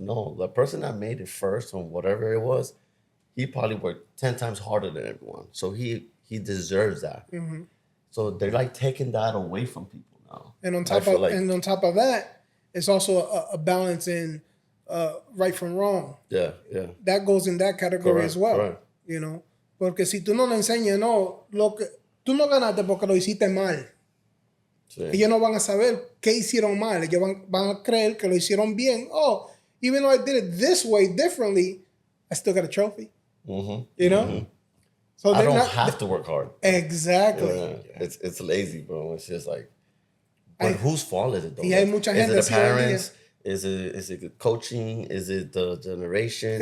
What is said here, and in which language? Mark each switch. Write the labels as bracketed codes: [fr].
[en] No, the person that made it first on whatever it was, he probably worked 10 times harder than everyone. So he deserves that. So they're like taking that away from people now. And on top of that, it's also a balance in right from wrong. Yeah. That goes in that category Correct, as well. correct. You know, [es] porque si tú no le enseñas, no, tú no ganaste porque lo hiciste mal. Sí. Ellos no van a saber qué hicieron mal. Ellos van a creer que lo hicieron bien. [en] Oh, even though I did it this way differently, I still got a trophy. You know? So I don't have to work hard. Exactly. Yeah. It's lazy, bro. It's just like, but whose fault is it though? [es] Y hay mucha gente [en] is it the [es] así hoy en día. [en] parents? Is it coaching? Is it the generation?